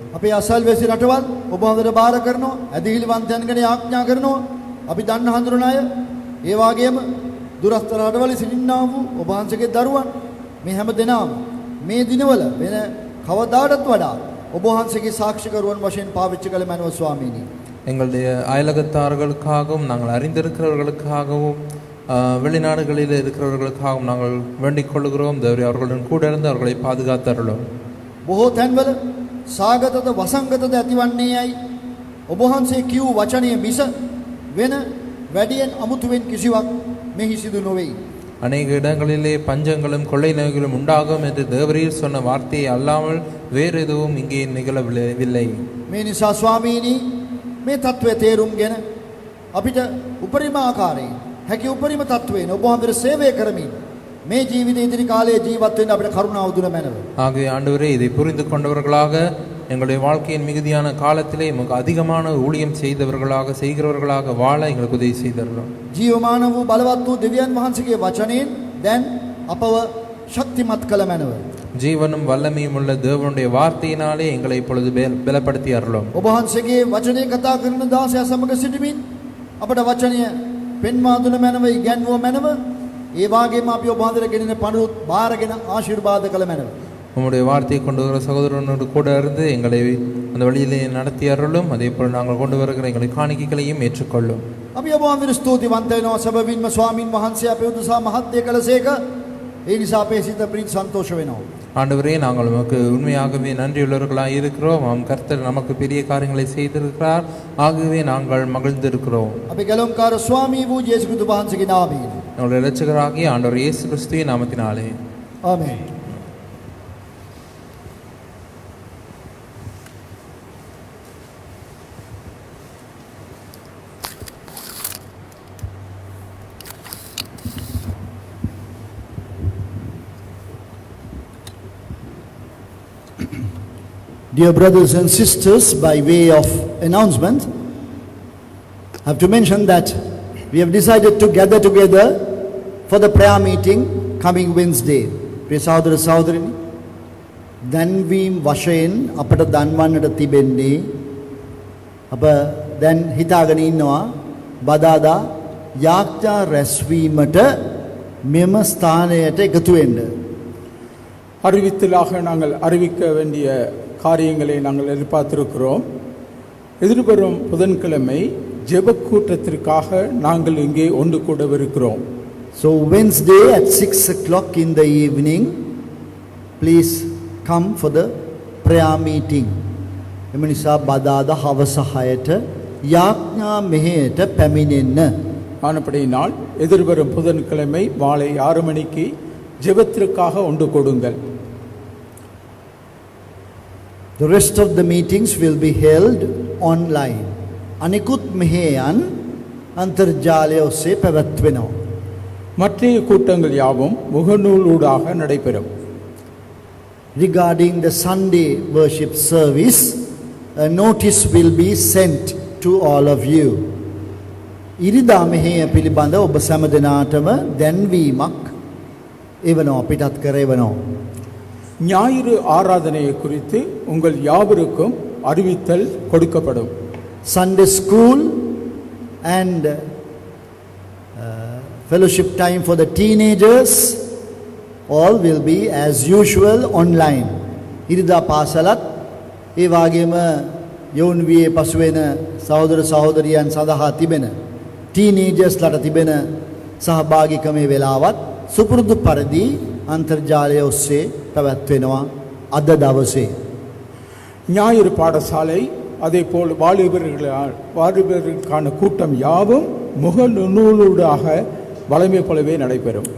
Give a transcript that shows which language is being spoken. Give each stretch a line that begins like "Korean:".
Sinhala: අපේ අසල්වැසි රටවල් ඔබ හොඳට බාර කරනවා. ඇදහිලිවන්තයන් ගැන යාඥා කරනවා. අපි දන්න හඳුනන අය ඒ වගේම දුරස්ත රටවල සිටින්නා වූ ඔබ වහන්සේගේ දරුවන් මේ හැම දෙනාම මේ දිනවල වෙන කවදාටත් වඩා ඔබ වහන්සේගේ සාක්ෂිකරුවන් වශයෙන් පාවිච්චි කළ මැනව ස්වාමීනි.
Tamil: எங்களுடைய அயலகத்தார்களுக்காகவும் நாங்கள் அறிந்திருக்கிறவர்களுக்காகவும் வெளிநாடுகளில் இருக்கிறவர்களுக்காகவும் நாங்கள் வேண்டிக் கொள்கிறோம். தேவரே, அவர்களுடன் கூட இருந்து அவர்களை பாதுகாத்தருளும்.
Sinhala: බොහෝ තැන්වල සාගතද වසංගතද ඇතිවන්නේයයි ඔබ වහන්සේ කියූ වචනය මිස වෙන වැඩියෙන් අමුතුවෙන් කිසිවක් මෙහි සිදු නොවේ.
Tamil: அநேக இடங்களிலே பஞ்சங்களும் கொள்ளை நோய்களும் உண்டாகும் என்று தேவரீர் சொன்ன வார்த்தையை அல்லாமல் வேறு எதுவும் இங்கே நிகழவில்லை.
Sinhala: මේ නිසා ස්වාමීනි මේ தત્ත්වය තේරුම්ගෙන අපිට උපරිම ආකාරයෙන් හැකි උපරිම තත්වයෙන් ඔබ වහන්සේට සේවය කරමින් මේ ජීවිතේ ඉදිරි කාලයේ ජීවත් වෙන්න අපිට කරුණාව දුන මැනව.
Tamil: ஆகவே ஆண்டவரே, இதை புரிந்து கொண்டவர்களாக எங்களுடைய வாழ்க்கையின் மிகுதியான காலத்திலே நமக்கு அதிகமான ஊழியம் செய்கிறவர்களாக வாழ எங்களுக்கு உதவி செய்தருளும்.
Sinhala: ජීවමාන වූ බලවත් වූ දෙවියන් වහන්සේගේ වචනයෙන් දැන් අපව ශක්තිමත් කළ මැනව.
Tamil: ஜீவனும் வல்லமையும் உள்ள தேவனுடைய வார்த்தையினாலே எங்களை இப்பொழுது பலப்படுத்தி அருளும்.
Sinhala: ඔබ වහන්සේගේ වචනය කතා කරන දාසයා සමග සිටමින් අපට වචනය පෙන්වා දුන මැනව, ඉගැන්වුව මැනව. ඒ වගේම අපි ඔබ වහන්සේට ගෙනෙන පඬුරුත් බාරගෙන ආශිර්වාද කළ මැනව.
Tamil: உம்முடைய வார்த்தையை கொண்டு வர சகோதரனோடு கூட இருந்து எங்களை அந்த வழியிலே நடத்தி அருளும். அதே போல் நாங்கள் கொண்டு வருகிற எங்களை காணிக்கைகளையும் ஏற்றுக்கொள்ளும்.
Sinhala: අපි ඔබ වහන්සේට ස්තුතිවන්ත වෙනවා සැබවින්ම ස්වාමින් වහන්සේ අපේ උදෙසා මහත් දේ කළසේක. ඒ නිසා අපේ සිත ප්‍රීති සන්තෝෂ වෙනවා.
Tamil: ஆண்டவரே, நாங்கள் உமக்கு உண்மையாகவே நன்றியுள்ளவர்களாக இருக்கிறோம். கர்த்தர் நமக்கு பெரிய காரியங்களை செய்திருக்கிறார். ஆகவே நாங்கள் மகிழ்ந்திருக்கிறோம்.
Sinhala: අපේ ගැලුම්කාර ස්වාමී වූ යේසු ක්‍රිස්තුස් වහන්සේගේ නාමයෙන්.
Tamil: நம்முடைய இரட்சகராகிய ஆண்டவர் இயேசு கிறிஸ்துவின் நாமத்தினாலே
Sinhala: ආමේන්.
English: Dear brothers and sisters, by way of announcement, I have to mention that we have decided to gather together for the prayer meeting coming Wednesday.
Sinhala: Priya Sahodara Sahodarini, දැන්වීම් වශයෙන් අපට දන්වන්නට තිබෙන්නේ අප දැන් හිතාගෙන ඉන්නවා බදාදා යාඥා රැස්වීමට මෙම ස්ථානයට එකතු වෙන්න.
Tamil: அறிவித்தலாக நாங்கள் அறிவிக்க வேண்டிய காரியங்களை நாங்கள் எதிர்பார்த்திருக்கிறோம். எதிர்வரும் புதன்கிழமை ஜெப கூட்டத்திற்காக நாங்கள் இங்கே ஒன்று கூடவிருக்கிறோம்.
English: So Wednesday at 6 o'clock in the evening, please come for the prayer meeting.
Sinhala: එම නිසා බදාදා හවස 6ට යාඥා මෙහෙයට පැමිණෙන්න.
Tamil: ஆனபடியினால் எதிர்வரும் புதன்கிழமை மாலை 6 மணிக்கு ஜெபத்திற்காக ஒன்று கொடுங்கள்.
English: The rest of the meetings will be held online.
Sinhala: අනිකුත් මෙහෙයන් අන්තර්ජාලය ඔස්සේ පැවැත්වෙනවා.
Tamil: மற்றைய கூட்டங்கள் யாவும் முகநூலூடாக நடைபெறும்.
English: Regarding the Sunday worship service, a notice will be sent to all of you.
Sinhala: ඉරිදා මෙහෙය පිළිබඳ ඔබ සෑම දෙනාටම දැන්වීමක් එවනවා පිටත් කර එවනවා.
Tamil: ஞாயிறு ஆராதனையை குறித்து உங்கள் யாவருக்கும் அறிவித்தல் கொடுக்கப்படும்.
English: Sunday school and fellowship time for the teenagers all will be as usual online.
Sinhala: ඉරිදා පාසලත් ඒ වගේම යොවුන් වියේ පසු වෙන සහෝදර සහෝදරියන් සඳහා තිබෙන teenagers ලට තිබෙන සහභාගීකමේ වෙලාවත් සුපුරුදු පරිදි අන්තර්ජාලය ඔස්සේ පැවැත්වෙනවා අද දවසේ.
Tamil: ஞாயிறு பாடசாலை அதேபோல் வாலிபர்களுக்கான கூட்டம் யாவும் முகநூலூடாக வளமை போலவே நடைபெறும்.